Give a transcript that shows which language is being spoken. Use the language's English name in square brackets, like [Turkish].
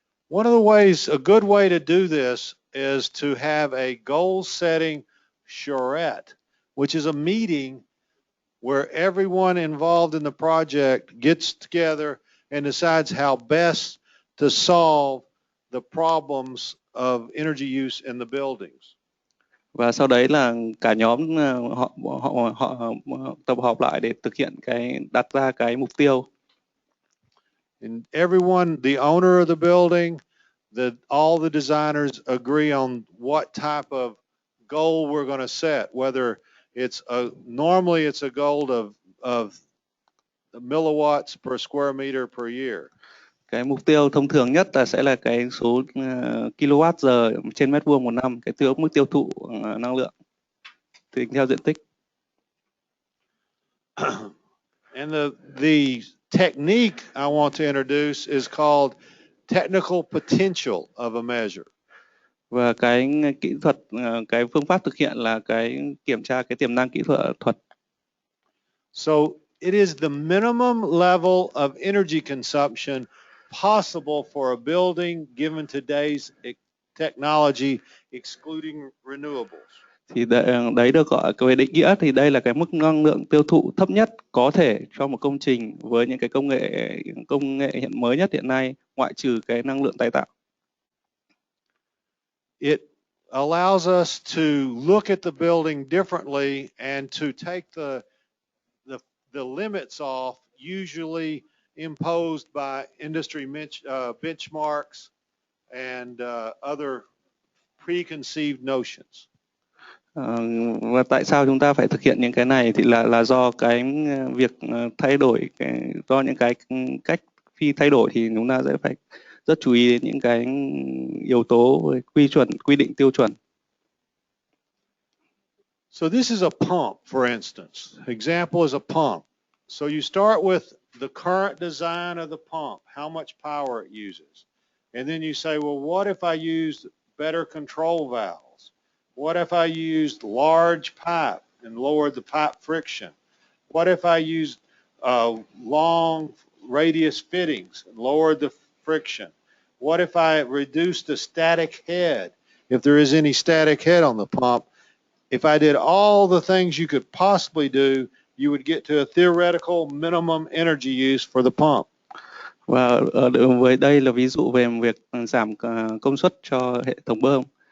[English] One of the ways, a good way to do this is to have a goal setting charrette, which is a meeting where everyone involved in the project gets together and decides how best to solve the problems of energy use in the buildings. [Vietnamese] Và sau đấy là cả nhóm họ tập hợp lại để thực hiện đặt ra cái mục tiêu. [English] And everyone, the owner of the building, all the designers agree on what type of goal we're going to set, whether normally it's a goal of milliwatts per square meter per year. [Vietnamese] Cái mục tiêu thông thường nhất sẽ là cái số kW giờ trên mét vuông một năm, cái mức tiêu thụ năng lượng tính theo diện tích. [English] And the technique I want to introduce is called technical potential of a measure. [Vietnamese] Và cái kỹ thuật, cái phương pháp thực hiện là cái kiểm tra cái tiềm năng kỹ thuật. [English] So it is the minimum level of energy consumption possible for a building given today's technology, excluding renewables. [Vietnamese] Thì đấy được gọi về định nghĩa thì đây là cái mức năng lượng tiêu thụ thấp nhất có thể cho một công trình với những cái công nghệ hiện mới nhất hiện nay, ngoại trừ cái năng lượng tái tạo. [English] It allows us to look at the building differently and to take the limits off usually imposed by industry benchmarks and other preconceived notions. [Vietnamese] Và tại sao chúng ta phải thực hiện những cái này thì là do cái việc thay đổi do những cái cách khi thay đổi thì chúng ta sẽ phải rất chú ý đến những cái yếu tố quy định tiêu chuẩn. [English] So this is a pump, for instance. Example is a pump. So you start with the current design of the pump, how much power it uses. And then you say, well, what if I used better control valves? What if I used large pipe and lowered the pipe friction? What if I used long radius fittings and lowered the friction? What if I reduced the static head, if there is any static head on the pump? If I did all the things you could possibly do, you would get to a theoretical minimum energy use for the pump. [Vietnamese] Và với đây là ví dụ về việc giảm công suất cho hệ thống bơm.